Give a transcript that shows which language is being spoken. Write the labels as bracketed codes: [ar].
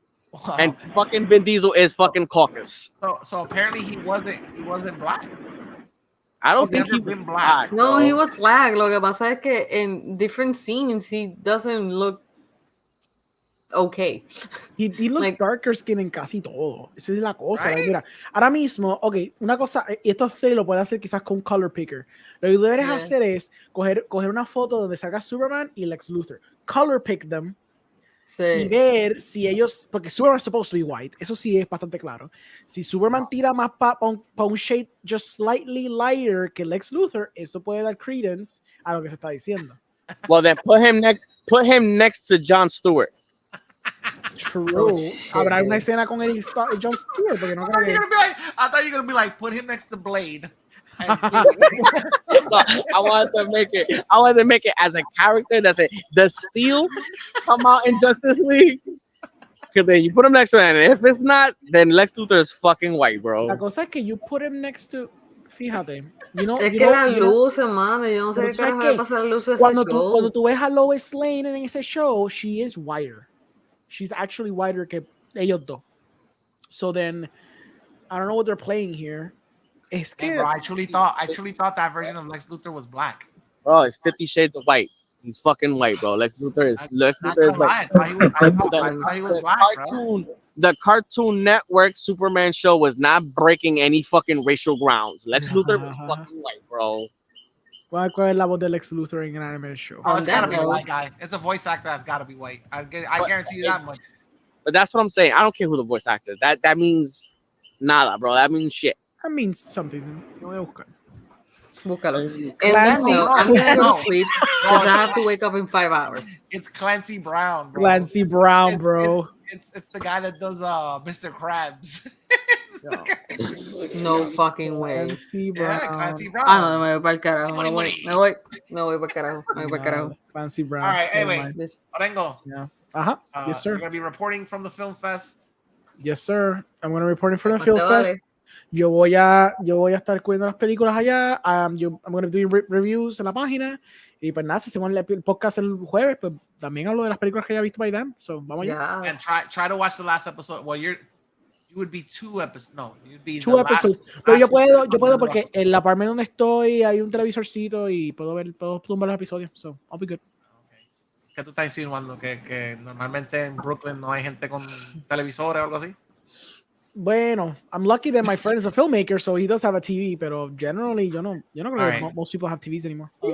[en] Wow. And fucking Vin Diesel is fucking caucus. So apparently he wasn't black. I don't think he's been black. No, he was black. [es] Lo que pasa es que [en] in different scenes he doesn't look okay. He looks like, darker skin [es] en casi todo. Esa es la cosa. [en] Right? [es] Mira, ahora mismo, ok, una cosa, esto se lo puede hacer quizás con color picker. Lo que deberes hacer es coger una foto donde salga Superman y Lex Luthor. [en] Color pick them. [es] Y ver si ellos, porque [en] Superman is supposed to be white, [es] eso sí es bastante claro. Si Superman tira más pa un [en] shade just slightly lighter [es] que Lex Luthor, eso puede dar credence a lo que se está diciendo. [en] Well, then put him next to Jon Stewart. True. [es] Habrá una escena con el Jon Stewart, porque no creo que... [en] I thought you were gonna be like, put him next to Blade. No, I wanted to make it as a character that said the Steel come out in Justice League. Because then you put him next to him, and if it's not, then Lex Luthor is fucking white, bro. [es] La cosa es que [en] you put him next to, [es] fíjate, es que la luz, mano, yo no sé qué carajo le pasa a la luz de ese show. Cuando tú ves a Lois Lane en ese show, [en] she is whiter. She's actually whiter [es] que ellos dos. [en] So then, I don't know what they're playing here. [es] Es que, [en] bro, I truly thought that version of Lex Luthor was black. Bro, it's 50 Shades of White. He's fucking white, bro. Lex Luthor is white. I thought he was black, bro. The Cartoon Network Superman show was not breaking any fucking racial grounds. Lex Luthor was fucking white, bro. [es] ¿Cuál es la voz de Lex Luthor en [en] an animated show? Oh, it's gotta be a white guy. It's a voice actor that's gotta be white. I guarantee you that much. But that's what I'm saying. I don't care who the voice actor is. That means nada, bro. That means shit. That means something. [es] Lo voy a buscar. Búscalo. [en] And then I'm gonna go sleep because I have to wake up in 5 hours. It's Clancy Brown, bro. Clancy Brown, bro. It's the guy that does Mr. Krabs. No fucking way. Clancy Brown. Yeah, Clancy Brown. [es] Ah, no, me voy para el carajo. Me voy para el carajo. [en] Clancy Brown. All right, anyway. Orengo. Yeah. Yes, sir. You're going to be reporting from the film fest. Yes, sir. I'm going to be reporting from the film fest. [es] Yo voy a estar cubriendo las películas allá. [en] I'm going to be doing reviews [es] en la página. Y pues nada, si hacemos el podcast el jueves, pues también hablo de las películas que haya visto [en] by then. So, [es] vamos allá. [en] And try to watch the last episode. Well, you would be 2 episodes. No, you'd be 2 episodes. [es] Pero yo puedo porque en la apartment donde estoy hay un televisorcito y puedo ver los episodios. [en] So, I'll be good. Okay. [es] ¿Qué tú estás insinuando? ¿Que normalmente en Brooklyn no hay gente con televisores o algo así? Bueno, [en] I'm lucky that my friend is a filmmaker, so he does have a TV, [es] pero [en] generally, [es] yo no creo que [en] most people have TVs anymore.